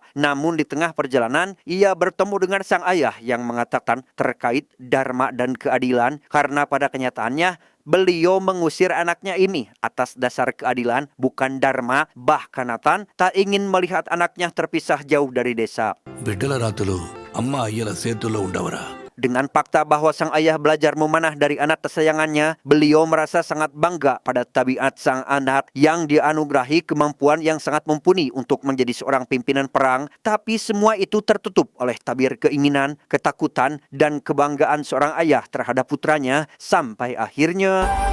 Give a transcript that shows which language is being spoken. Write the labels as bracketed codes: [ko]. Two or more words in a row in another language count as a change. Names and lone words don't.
[id] Namun di tengah perjalanan, ia bertemu dengan sang ayah yang mengatakan terkait dharma dan keadilan, karena pada kenyataannya beliau mengusir anaknya ini atas dasar keadilan, bukan dharma. Bahkan Nathan tak ingin melihat anaknya terpisah jauh dari desa. [te] బిడ్డల రాతులు అమ్మ అయ్యల చేతుల్లో ఉండవరా. [id] Dengan fakta bahwa sang ayah belajar memanah dari anak kesayangannya, beliau merasa sangat bangga pada tabiat sang anak yang dianugerahi kemampuan yang sangat mumpuni untuk menjadi seorang pimpinan perang, tapi semua itu tertutup oleh tabir keinginan, ketakutan, dan kebanggaan seorang ayah terhadap putranya sampai akhirnya